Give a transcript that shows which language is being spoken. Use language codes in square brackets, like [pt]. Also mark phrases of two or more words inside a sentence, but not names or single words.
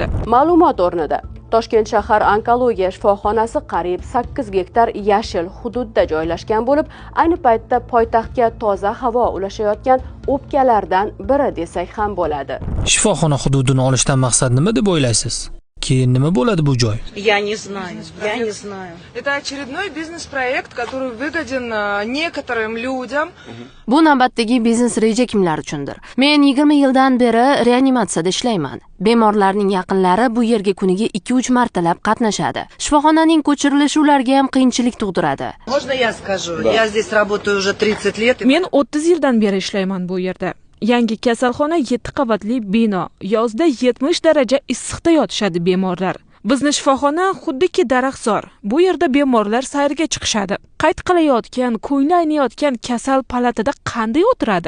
[uz] Ma'lumot o'rnida Toshkent shahar onkologiya shifoxonasi qariyb 8 gektar yashil hududda joylashgan bo'lib, ayni paytda poytaxtga toza havo ulashayotgan o'pkalardan biri desak ham bo'ladi. Shifoxona hududini olishdan maqsad nima deb o'ylaysiz? Keyin nima bo'ladi bu joy? [ru] Я не знаю, я не знаю. Это очередной бизнес-проект, который выгоден некоторым людям. [uz] Bu navbatdagi biznes reja kimlar uchundir? Men 20 yildan beri reanimatsiyada ishlayman. Bemorlarning yaqinlari bu yerga kuniga 2-3 martalab qatnashadi. Shifoxonaning ko'chirilishi ularga ham qiyinchilik tug'diradi. [ru] Можно я скажу? Я здесь работаю уже 30 лет. [uz] Men 30 yildan beri ishlayman bu yerda. Yangi kasalxona 7 qavatli bino. Yozda 70 daraja issiqda yotishadi bemorlar. Bizni shifoxona xuddiki daraxtzor. Bu yerda bemorlar sayrga chiqishadi. Qayd qilayotgan, ko'ngli aynayotgan kasal palatada qanday o'tiradi?